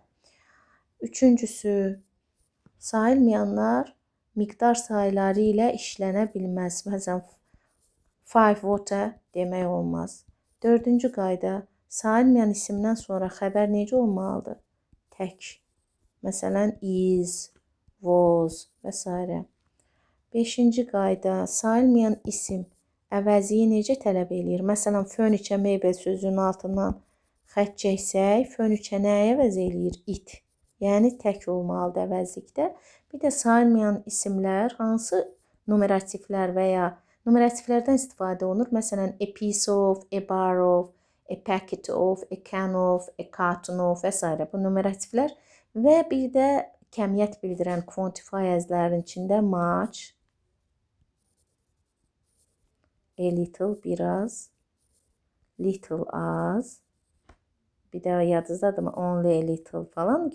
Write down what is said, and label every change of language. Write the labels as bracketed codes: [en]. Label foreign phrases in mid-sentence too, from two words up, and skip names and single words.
[az] Üçüncüsü, sayılmayanlar miqdar sayıları ilə işlənə bilməz. Məsələn, 5 water demək olmaz. Dördüncü qayda, sayılmayan isimdən sonra xəbər necə olmalıdır? Tək. Məsələn, [en] is, was [az] və s. Beşinci qayda, sayılmayan isim əvəziyi necə tələb eləyir? Məsələn, furniture, mebel sözünün altından xətt çəksək, furniture nəyə əvəz eləyir? It. Yəni tək olmalıdır əvəzlikdə. Bir də sayılmayan isimlər hansı numerativlər və ya numerativlərdən istifadə olunur? Məsələn, [en] a piece of, a bar of, a packet of, a can of, a carton of [az] və s. Bu numerativlər və bir də kəmiyyət bildirən quantifierslərin içində [en] much, a little, [az] biraz, little, az. Bir də yadınızdadır mı? [en] Only a little [az] falan.